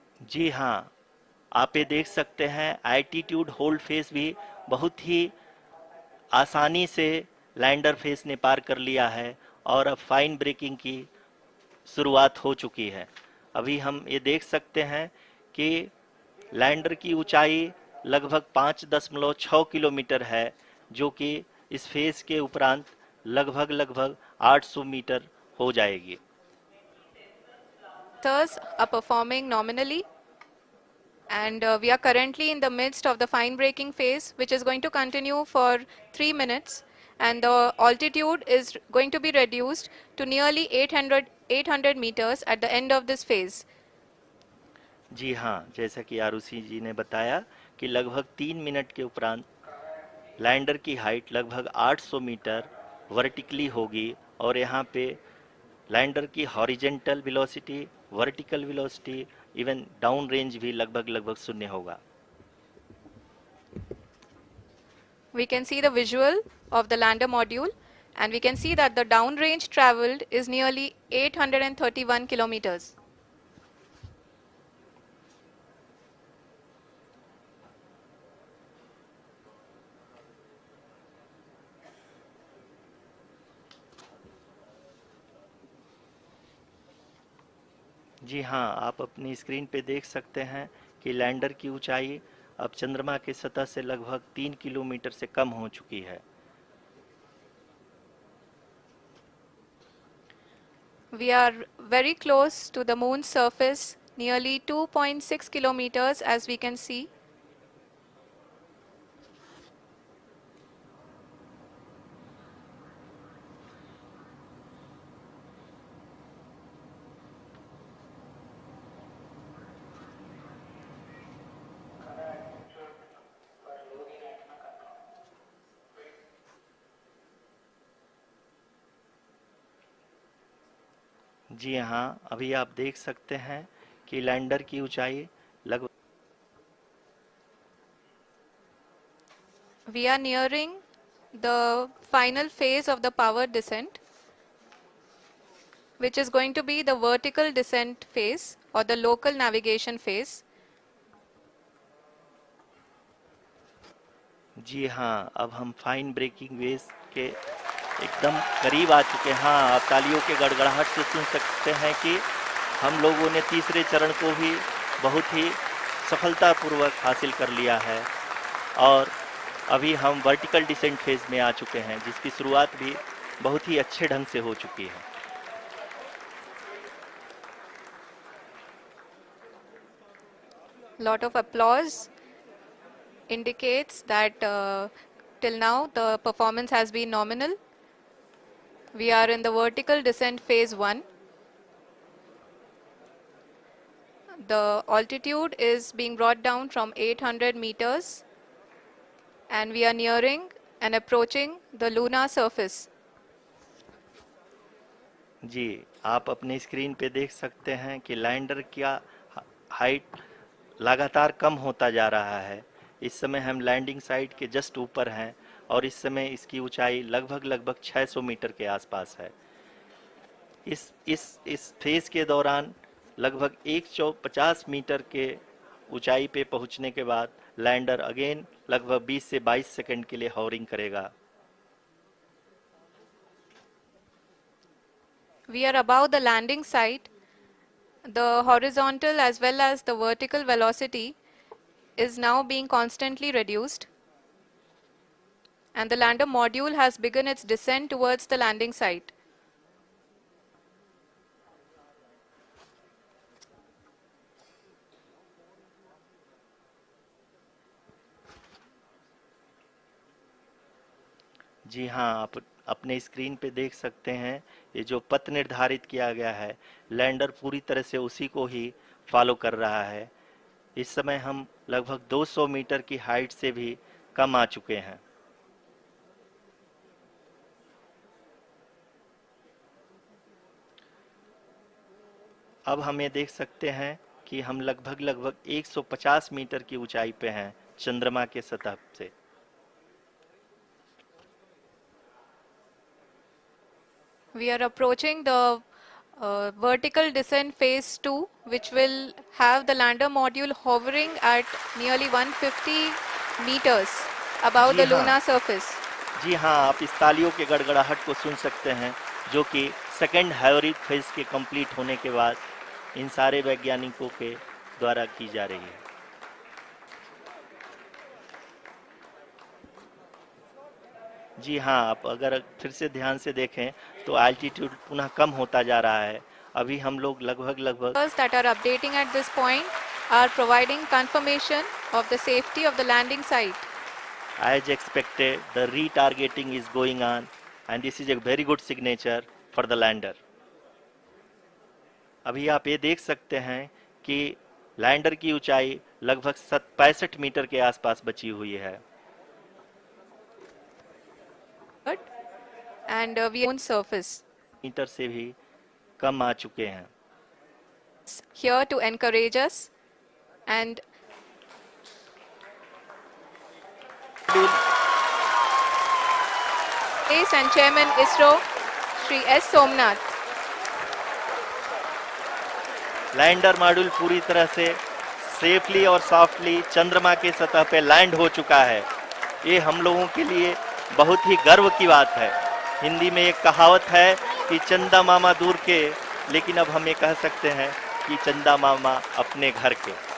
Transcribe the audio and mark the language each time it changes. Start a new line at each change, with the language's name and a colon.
Hindi: जी हाँ, आप ये देख सकते हैं एल्टीट्यूड होल्ड फेस भी बहुत ही आसानी से लैंडर फेस ने पार कर लिया है और अब फाइन ब्रेकिंग की शुरुआत हो चुकी है। अभी हम ये देख सकते हैं कि लैंडर की ऊंचाई लगभग 5.6 किलोमीटर है, जो कि इस फेज के उपरांत लगभग 800 मीटर हो जाएगी।
English: Thus, are performing nominally and we are currently in the midst of the fine braking phase, which is going to continue for 3 minutes and the altitude is going to be reduced to nearly 800 meters at the end of this phase.
Hindi: जी हाँ, जैसा कि आरुषि जी ने बताया कि लगभग 3 minute के उपरांत lander की हाइट लगभग 800 मीटर वर्टिकली होगी और यहाँ पे लैंडर की horizontal velocity, vertical velocity, even down range भी लगभग शून्य होगा।
English: We can see the visual of the lander module and we can see that the downrange traveled is nearly 831 kilometers.
Hindi: जी हाँ, आप अपनी स्क्रीन पे देख सकते हैं कि लैंडर की ऊंचाई अब चंद्रमा की सतह से लगभग 3 किलोमीटर से कम हो चुकी है।
English: We are very close to the moon's surface, nearly 2.6 kilometers as we can see.
Hindi: जी हाँ, अभी आप देख सकते हैं कि लैंडर की ऊंचाई लगभग
English: We are nearing the final phase of the power descent, which is going to be the vertical descent phase or the local navigation phase.
Hindi: जी हाँ, अब हम फाइन ब्रेकिंग वेज के एकदम करीब आ चुके हैं। हाँ, आप तालियों के गड़गड़ाहट से सुन सकते हैं कि हम लोगों ने तीसरे चरण को भी बहुत ही सफलतापूर्वक हासिल कर लिया है और अभी हम वर्टिकल डिसेंट फेज में आ चुके हैं, जिसकी शुरुआत भी बहुत ही अच्छे ढंग से हो चुकी है।
English: Lot of applause indicates that till now the performance has been nominal. We are in the vertical descent phase 1. The altitude is being brought down from 800 meters and we are nearing and approaching the lunar surface.
Hindi: जी, आप अपनी screen पे देख सकते हैं कि lander का height लगातार कम होता जा रहा है। इस समय हम लैंडिंग साइट के जस्ट ऊपर हैं और इस समय इसकी ऊंचाई लगभग 600 मीटर के आसपास है। इस फेज के दौरान लगभग 150 मीटर के ऊंचाई पे पहुंचने के बाद लैंडर अगेन लगभग 20 से 22 सेकंड के लिए हॉवरिंग करेगा।
English: We are above the landing site. The horizontal as well as the vertical velocity is now being constantly reduced. And the lander module has begun its descent towards the landing site.
Hindi: जी हाँ, आप अपने screen पे देख सकते हैं, ये जो पथ निर्धारित किया गया है, लैंडर पूरी तरह से उसी को ही फॉलो कर रहा है। इस समय हम लगभग 200 मीटर की हाइट से भी कम आ चुके हैं। अब हम ये देख सकते हैं कि हम लगभग 150 मीटर की ऊंचाई पे हैं चंद्रमा के सतह से।
English: We are approaching the vertical descent phase 2, which will have the lander module hovering at nearly 150 meters above
Hindi: ji
English: the
Hindi: हाँ,
English: lunar surface.
Hindi: जी हाँ, आप इस तालियों के गड़गड़ाहट को सुन सकते हैं, जो कि सेकेंड हाइब्रिड फेज के कंप्लीट होने के बाद इन सारे वैज्ञानिकों के द्वारा की जा रही है। जी हाँ, आप अगर फिर से ध्यान से देखें तो एल्टीट्यूड पुनः कम होता जा रहा है। अभी हम लोग लगभग
English: That are updating at this point are providing confirmation of the safety of the landing site. as expected, the retargeting is going on and this is a very good signature for the lander.
Hindi: अभी आप ये देख सकते हैं कि lander की ऊंचाई लगभग 65 मीटर के आसपास बची हुई है।
English: And we on surface.
Hindi: Metre से भी कम आ चुके हैं।
English: Here to encourage us and Space and Chairman ISRO, Shri S. Somnath.
Hindi: Lander module पूरी तरह से सेफली और सॉफ्टली चंद्रमा के सतह पे लैंड हो चुका है। ये हम लोगों के लिए बहुत ही गर्व की बात है। हिंदी में एक कहावत है कि चंदा मामा दूर के, लेकिन अब हम ये कह सकते हैं कि चंदा मामा अपने घर के।